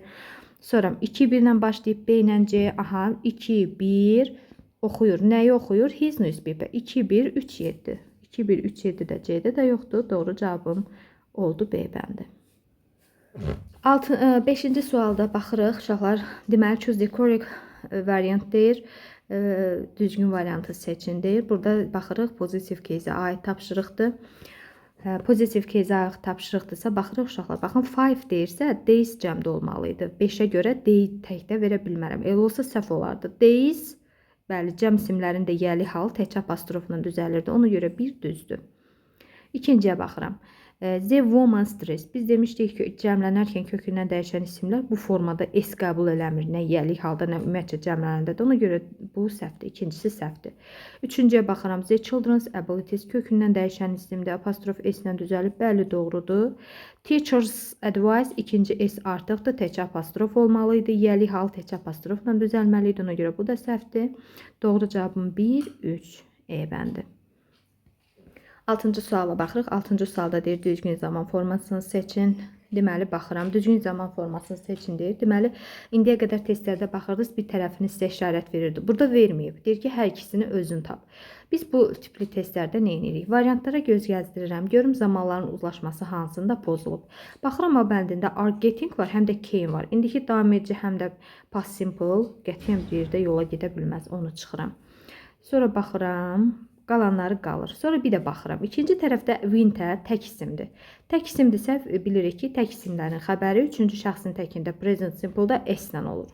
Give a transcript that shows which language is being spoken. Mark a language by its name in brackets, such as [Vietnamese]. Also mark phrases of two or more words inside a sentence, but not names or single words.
[Azerbaijani] Sonra 2-1 ilə başlayıb B ilə C. Aha, 2-1 oxuyur. Nəyi oxuyur? [English] His newspaper. [Azerbaijani] 2-1, 3-7. 2-1, 3-7 də C-də də yoxdur. Doğru cavabım oldu B bəndi. 5-ci sualda baxırıq. Uşaqlar, deməli, [English] choose the correct variant deyir. [Azerbaijani] Düzgün variantı seçin deyir. Burada baxırıq, pozitiv case-ə aid tapşırıqdır. Pozitiv case-ə aid tapşırıqdırsa, baxırıq uşaqlar. Baxın, 5 deyirsə, days cəmdə olmalıydı. 5-ə görə day təkdə verə bilmərəm. Elə olsa səhv olardı. Days, bəli, cəm isimlərin də yəli hal tək apostrofla düzəlirdi. Ona görə bir düzdür. İkinciyə baxıram. [English] The woman's dress. [Azerbaijani] Biz demişdik ki, cəmlənərkən kökündən dəyişən isimlər bu formada S qəbul eləmir. Nə yəlik halda, nə ümumiyyətcə cəmlənəndə. Ona görə bu səhvdir. İkincisi səhvdir. Üçüncüyə baxıram. [English] The children's abilities [Azerbaijani] kökündən dəyişən isimdə apostrof S ilə düzəlib. Bəli, doğrudur. [English] Teacher's advice [Azerbaijani] ikinci S artıqdır. Tək apostrof olmalıydı. Yəlik hal tək apostrofla düzəlməliydi. Ona görə bu da səhvdir. Doğru cavabım 1, 3 E bəndi. 6-cı suala baxırıq. 6-cı sualda deyir, düzgün zaman formasını seçin. Deməli, baxıram, düzgün zaman formasını seçin deyir. Deməli, indiyə qədər testlərdə baxırdınız, bir tərəfini sizə işarət verirdi. Burada verməyib. Deyir ki, hər ikisini özün tap. Biz bu tipli testlərdə nə edirik? Variantlara göz gəzdirirəm. Görüm zamanların uzlaşması hansında pozulub. Baxıram, A bəndində [English] are getting [Azerbaijani] var, həm də came var. İndiki davam edici, həm də [English] past simple. [Azerbaijani] Qətiyyən bir yerdə yola gedə bilməz. Onu çıxıram. Sonra baxıram. Qalanları qalır. Sonra bir də baxıram. İkinci tərəfdə winter tək isimdir. Tək isimdirsə bilirik ki, tək isimlərin xəbəri üçüncü şəxsin təkində [English] present simple- [Azerbaijani] da S-lə olur.